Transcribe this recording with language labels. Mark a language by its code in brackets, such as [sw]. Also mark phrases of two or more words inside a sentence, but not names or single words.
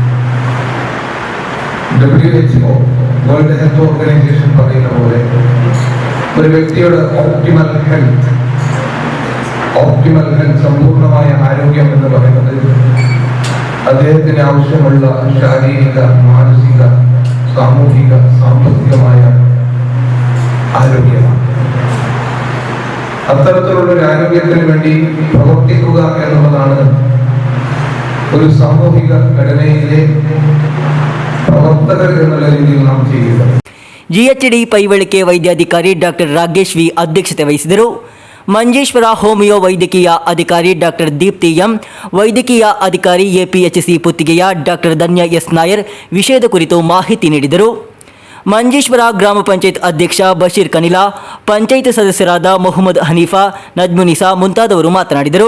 [ml] WHO വേൾഡ് ഹെൽത്ത് ഓർഗനൈസേഷൻ പറയുന്ന പോലെ ഒരു വ്യക്തിയുടെ [en] optimal health [ml] സമ്പൂർണമായ ആരോഗ്യം എന്ന് പറയുന്നത് അദ്ദേഹത്തിന് ആവശ്യമുള്ള ശാരീരിക, മാനസിക, സാമൂഹിക, സാമ്പത്തികമായ ആരോഗ്യമാണ്. അത്തരത്തിലുള്ള ഒരു ആരോഗ്യത്തിന് വേണ്ടി പ്രവർത്തിക്കുക എന്നുള്ളതാണ് ഒരു സാമൂഹിക ഘടനയിലെ പ്രവർത്തകർ എന്നുള്ള രീതിയിൽ നാം ചെയ്യുക. [kn] GHD ಪೈವಳಿಕೆ ವೈದ್ಯಾಧಿಕಾರಿ ಡಾಕ್ಟರ್ ರಾಗೇಶ್ ವಿ ಅಧ್ಯಕ್ಷತೆ ವಹಿಸಿದರು. ಮಂಜೇಶ್ವರ ಹೋಮಿಯೋ ವೈದ್ಯಕೀಯ ಅಧಿಕಾರಿ ಡಾಕ್ಟರ್ ದೀಪ್ತಿ ಎಂ, ವೈದ್ಯಕೀಯ ಅಧಿಕಾರಿ APHC ಪುತ್ತಿಗೆಯ ಡಾಕ್ಟರ್ ಧನ್ಯ ಎಸ್ ನಾಯರ್ ವಿಷಯದ ಕುರಿತು ಮಾಹಿತಿ ನೀಡಿದರು. ಮಂಜೇಶ್ವರ ಗ್ರಾಮ ಪಂಚಾಯತ್ ಅಧ್ಯಕ್ಷ ಬಶೀರ್ ಕನಿಲಾ, ಪಂಚಾಯತ್ ಸದಸ್ಯರಾದ ಮೊಹಮ್ಮದ್ ಹನೀಫಾ, ನಜ್ಮುನಿಸಾ ಮುಂತಾದವರು ಮಾತನಾಡಿದರು.